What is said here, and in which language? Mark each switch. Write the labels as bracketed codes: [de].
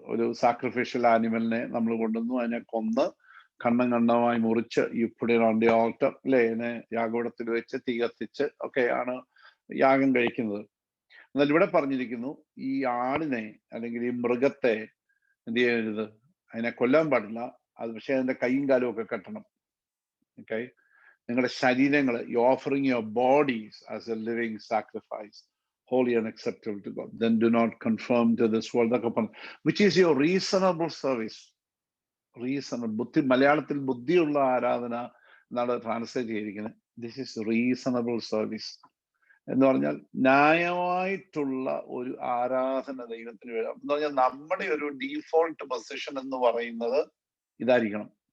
[ml] ഒരു സാക്രിഫിഷ്യൽ ആനിമലിനെ നമ്മൾ കൊണ്ടുവന്നു, അതിനെ കൊന്ന് കണ്ണം കണ്ണമായി മുറിച്ച് ഈ പുടിയുടെ ഓൾട്ടർ അല്ലെ, അതിനെ യാഗോടത്തിൽ വെച്ച് തീ കത്തിച്ച് ഒക്കെയാണ് യാഗം കഴിക്കുന്നത്. എന്നാൽ ഇവിടെ പറഞ്ഞിരിക്കുന്നു, ഈ ആടിനെ അല്ലെങ്കിൽ ഈ മൃഗത്തെ എന്ത് ചെയ്യരുത്, അതിനെ കൊല്ലാൻ പാടില്ല. അത് പക്ഷെ അതിന്റെ കൈയും കാലും ഒക്കെ കെട്ടണം. ഓക്കെ, നിങ്ങളുടെ ശരീരങ്ങൾ [en] You offering your bodies as a living sacrifice holy and acceptable to God, then do not conform to this world, which is your reasonable service. [ml] ബുദ്ധി, മലയാളത്തിൽ ബുദ്ധിയുള്ള ആരാധന എന്നാണ് ട്രാൻസ്ലേറ്റ് ചെയ്തിരിക്കുന്നത്. [en] this is reasonable service [ml] എന്ന് പറഞ്ഞാൽ ന്യായമായിട്ടുള്ള ഒരു ആരാധന ദൈവത്തിന് വേണം എന്ന് പറഞ്ഞാൽ നമ്മുടെ ഒരു ഡീഫോൾട്ട് പൊസിഷൻ എന്ന് പറയുന്നത് ഇതായിരിക്കണം.